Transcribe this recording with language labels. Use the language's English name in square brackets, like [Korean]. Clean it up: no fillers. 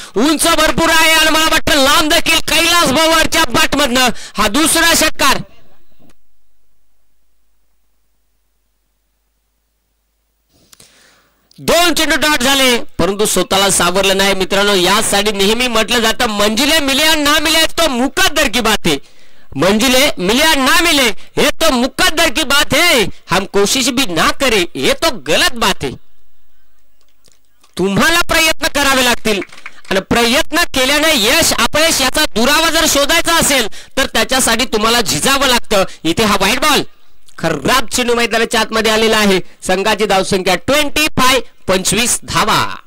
[Marathi] उंच भरपूर आहे आणि मला वाटतं लांब देखील. कैलास भवरच्या बॅटमधनं हा दुसरा षटकार. दोन चेंडू डॉट झाले, परंतु स्वतःला सावरलं नाही. मित्रांनो, यासाठी नेहमी म्हटलं जातं, [Hindi] मंजिले मिले ना मिले तो मुकद्दर की बात है. मंजिले मिले ना मिले ये तो मुकद्दर की बात है, हम कोशिश भी ना करे ये तो गलत बात है. [Marathi] तुम्हाला प्रयत्न करावे लागतील आणि प्रयत्न केल्याने यश अपयश याचा दुरावा जर शोधायचा असेल तर त्याच्यासाठी तुम्हाला झिजावं लागतं. इथे हा वाईट बॉल खराब चेंडू मैदानाच्या आतमध्ये आलेला आहे. संघाची धावसंख्या 25, 25 धावा.